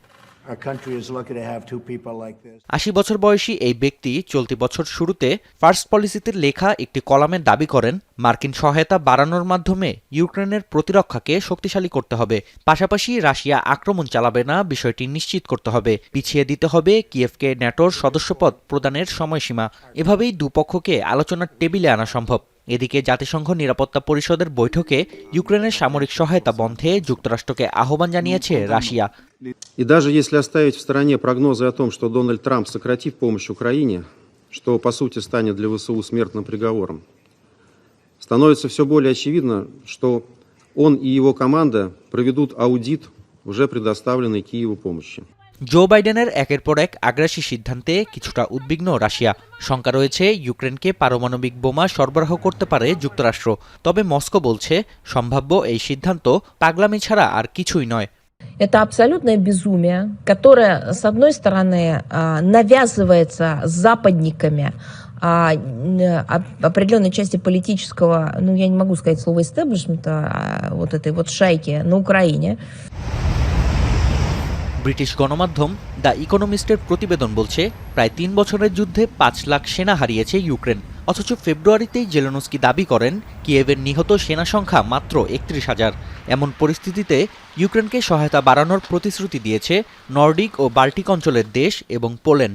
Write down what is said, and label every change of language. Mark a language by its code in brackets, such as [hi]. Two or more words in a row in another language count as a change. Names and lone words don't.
[bn] 80 বছর বয়সী এই ব্যক্তি চলতি বছর শুরুতে ফার্স্ট পলিসিতে লেখা একটি কলামে দাবি করেন, মার্কিন সহায়তা বাড়ানোর মাধ্যমে ইউক্রেনের প্রতিরক্ষাকে শক্তিশালী করতে হবে, পাশাপাশি রাশিয়া আক্রমণ চালাবে না বিষয়টি নিশ্চিত করতে হবে, পিছিয়ে দিতে হবে কিয়েভকে ন্যাটোর সদস্যপদ প্রদানের সময়সীমা। এভাবেই দুপক্ষকে আলোচনার টেবিলে আনা সম্ভব। এদিকে জাতিসংঘ নিরাপত্তা পরিষদের বৈঠকে ইউক্রেনের সামরিক সহায়তা বন্ধে যুক্তরাষ্ট্রকে আহ্বান জানিয়েছে রাশিয়া। [ru] И даже если оставить в стороне прогнозы о том, что Дональд Трамп сократит помощь Украине, что по сути станет для ВСУ смертным приговором, становится все более очевидно, что он и его команда проведут аудит уже предоставленной Киеву помощи. [bn] জো বাইডেনের একের পর এক আগ্রাসী সিদ্ধান্তে কিছুটা উদ্বিগ্ন রাশিয়া। শঙ্কা রয়েছে ইউক্রেনকে পারমাণবিক বোমা সরবরাহ করতে পারে যুক্তরাষ্ট্র। তবে মস্কো বলছে, সম্ভাব্য এই সিদ্ধান্ত পাগলামি ছাড়া আর কিছুই নয়। [ru] Это абсолютное безумие, которое, с одной стороны, навязывается западниками, определенной части политического, я не могу сказать слово истеблишмента, вот этой вот шайки на Украине. [bn] ব্রিটিশ গণমাধ্যম দ্য ইকোনমিস্টের প্রতিবেদন বলছে, প্রায় 3 বছরের যুদ্ধে 5 লাখ সেনা হারিয়েছে ইউক্রেন। অথচ ফেব্রুয়ারিতেই জেলেনস্কি দাবি করেন কিয়েভের নিহত সেনা সংখ্যা মাত্র 31,000। এমন পরিস্থিতিতে ইউক্রেনকে সহায়তা বাড়ানোর প্রতিশ্রুতি দিয়েছে নর্ডিক ও বাল্টিক অঞ্চলের দেশ এবং পোল্যান্ড।